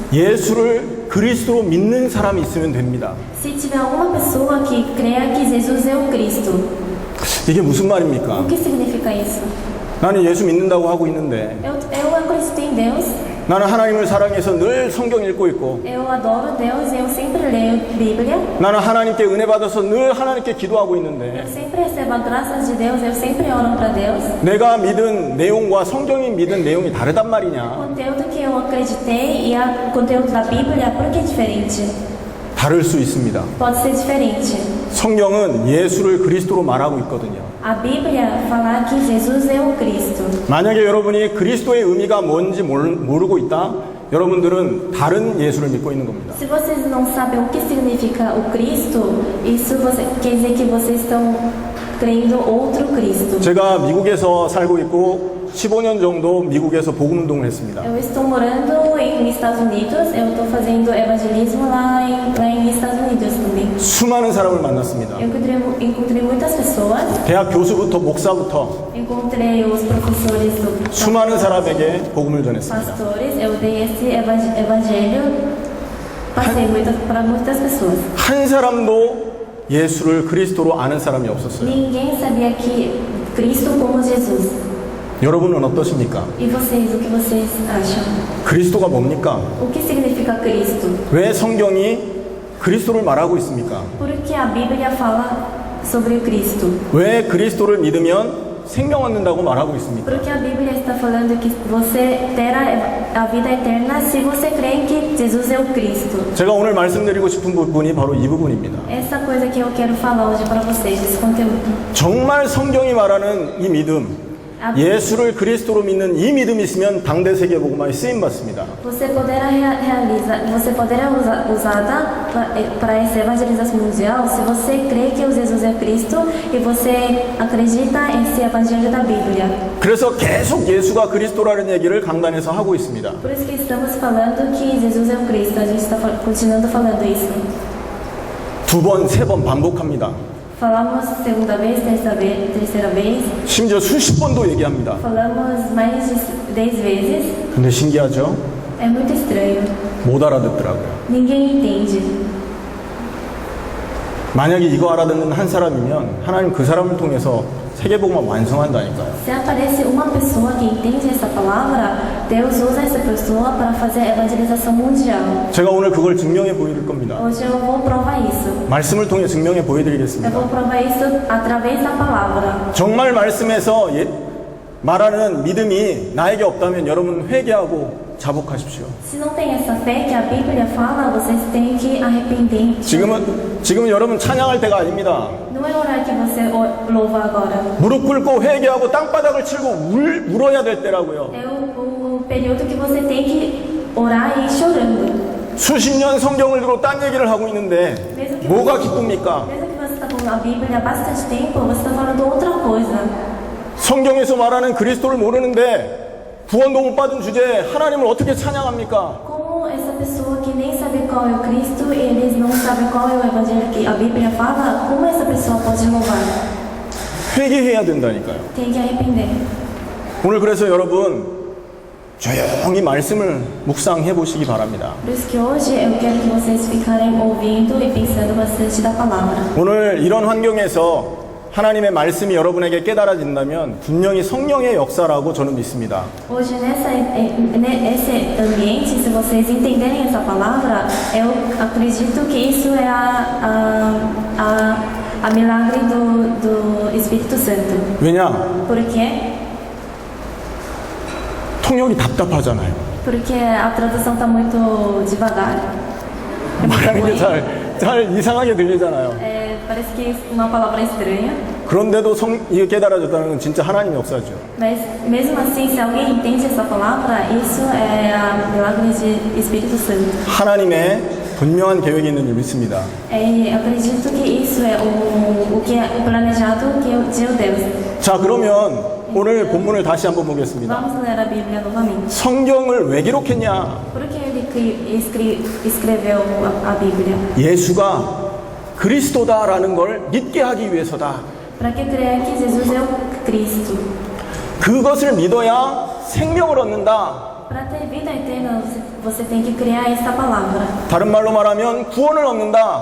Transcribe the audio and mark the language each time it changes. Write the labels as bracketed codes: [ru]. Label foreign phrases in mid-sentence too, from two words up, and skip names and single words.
[ko] 예수를 그리스도로 믿는 사람이 있으면 됩니다. [pt] Se tiver alguma pessoa que creia que Jesus é o Cristo, [ko] 이게 무슨 말입니까? [pt] o que significa isso? [ko] 나는 예수 믿는다고 하고 있는데 [pt] Eu acredito em Deus, [ko] 나는 하나님을 사랑해서 늘 성경 읽고 있고 [pt] eu adoro Deus e eu sempre leio Bíblia. [ko] 나는 하나님께 은혜 받아서 늘 하나님께 기도하고 [pt] Eu [ko] 있는데 [pt] sempre recebo a graça de Deus, eu sempre oro para Deus. [ko] 내가 믿은 내용과 성경이 믿은 내용이 다르단 [pt] O [ko] 말이냐? [pt] conteúdo que eu acreditei e o conteúdo da Bíblia, por que é diferente? [ko] 다를 수 있습니다. [pt] Pode ser diferente. [ko] 성경은 예수를 그리스도로 말하고 있거든요. [pt] A Bíblia fala que Jesus é o Cristo. [ko] 만약에 여러분이 그리스도의 의미가 뭔지 모르고 있다? 여러분들은 다른 예수를 믿고 있는 겁니다. [pt] Se vocês não sabem o que significa o Cristo, isso quer dizer que vocês estão crendo outro Cristo. [ko] 제가 미국에서 살고 있고 15년 정도 미국에서 복음 운동을 했습니다. [pt] Eu estou morando em Estados Unidos, eu estou fazendo evangelismo lá em Estados Unidos também. [ko] 수많은 사람을 만났습니다. [pt] Eu encontrei muitas pessoas, [ko] 대학 교수부터 목사부터 [pt] encontrei os professores do [ko] 수많은 사람에게 복음을 전했습니다. [pt] pastores, eu dei esse evangelho, passei para muitas pessoas. [ko] 한 사람도 예수를 그리스도로 아는 사람이 없었어요. [pt] Ninguém sabia que Cristo como Jesus. [ko] 여러분은 어떠십니까? [pt] E vocês, o que vocês acham? [ko] 그리스도가 뭡니까? [pt] O que significa Cristo? [ko] 왜 성경이 그리스도를 말하고 있습니까? [pt] Por que a Bíblia fala sobre o Cristo? [ko] 왜 그리스도를 믿으면 생명 얻는다고 말하고 있습니까? [pt] Porque a Bíblia está falando que você terá a vida eterna se você crê que Jesus é o Cristo. [ko] 제가 오늘 말씀드리고 싶은 부분이 바로 이 부분입니다. [pt] Essa coisa que eu quero falar hoje para vocês, esse conteúdo. [ko] 정말 성경이 말하는 이 믿음, 예수를 그리스도로 믿는 이 믿음이 있으면 당대 세계 복음화에 쓰임 받습니다. [pt] Você poderá usada para essa evangelização mundial se você crê que o Jesus é Cristo e você acredita nesse evangelho da Bíblia. [ko] 그래서 계속 예수가 그리스도라는 얘기를 강단에서 하고 있습니다. [pt] Por isso que estamos falando que Jesus é o Cristo. A gente está continuando falando isso. [ko] 두 번, 세 번 반복합니다. [pt] Falamos segunda vez, terceira vez. [ko] 심지어 수십 번도 얘기합니다. [pt] Falamos mais de 10 vezes. [ko] 근데 신기하죠? [pt] É muito estranho. [ko] 못 알아듣더라고요. [pt] Ninguém entende. [ko] 만약에 이거 알아듣는 한 사람이면 하나님 그 사람을 통해서 세계복음화 완성한다니까요. [pt] Se aparece uma pessoa que entende essa palavra, Deus usa essa pessoa para fazer a evangelização mundial. [ko] 제가 오늘 그걸 증명해 보여드릴 겁니다. [pt] Hoje eu vou provar isso. [ko] 말씀을 통해 증명해 [pt] Eu [ko] 보여드리겠습니다. [pt] vou provar isso através da palavra. [ko] 정말 말씀에서 말하는 믿음이 나에게 없다면 여러분 회개하고 자복하십시오. [pt] Se não tem essa fé que a Bíblia fala, vocês têm que arrepender. [ko] 지금은 여러분 찬양할 때가 아닙니다. [pt] Não é orar que você louva agora. [ko] 무릎 꿇고 회개하고 땅바닥을 치고 울어야 될 때라고요. [pt] É o período que você tem que orar e ir chorando. [ko] 수십 년 성경을 들고 딴 얘기를 하고 있는데 뭐가 기쁩니까? [pt] Mesmo que você está com a Bíblia há bastante tempo, você está falando outra coisa. [ko] 성경에서 말하는 그리스도를 모르는데 구원도 못 받은 주제에 하나님을 어떻게 찬양합니까? [pt] Como essa pessoa que nem sabe qual é o Cristo e eles não sabem qual é o Evangelho que a Bíblia fala, como essa pessoa pode louvar? [ko] 회개해야 된다니까요. [pt] Tem que arrepender. [ko] 오늘 그래서 여러분 조용히 말씀을 묵상해 보시기 바랍니다. [pt] Por isso que hoje eu quero que vocês ficarem ouvindo e pensando bastante da palavra. [ko] 오늘 이런 환경에서 하나님의 말씀이 여러분에게 깨달아진다면 분명히 성령의 역사라고 저는 믿습니다. [pt] Hoje, nesse ambiente, se vocês entenderem essa palavra, eu acredito que isso é a milagre do Espírito Santo. [ko] 왜냐? [pt] Por quê? [ko] 통역이 답답하잖아요. [pt] Porque a tradução está muito devagar. É muito [ko] 말하는 게 [pt] ruim. [ko] 잘 이상하게 들리잖아요. [pt] Parece que é uma palavra estranha. [ko] 그런데도 이게 깨달아졌다는 건 진짜 하나님의 역사죠. [pt] Mas, mesmo assim, se alguém entende essa palavra, isso é a milagre de Espírito Santo. [ko] 하나님의 분명한 계획이 있는 줄 믿습니다. [pt] Eu acredito que isso é o que é planejado de Deus. [ko] 자, 그러면 오늘 본문을 다시 한번 보겠습니다. [pt] Vamos ler a Bíblia novamente. [ko] 성경을 왜 기록했냐? [pt] Por que ele escreveu a Bíblia? [ko] 예수가 그리스도다라는 걸 믿게 하기 위해서다. [pt] Para que crer que Jesus é o Cristo. [ko] 그것을 믿어야 생명을 얻는다. [pt] Para ter vida eterna, você tem que criar esta palavra. [ko] 다른 말로 말하면 구원을 얻는다.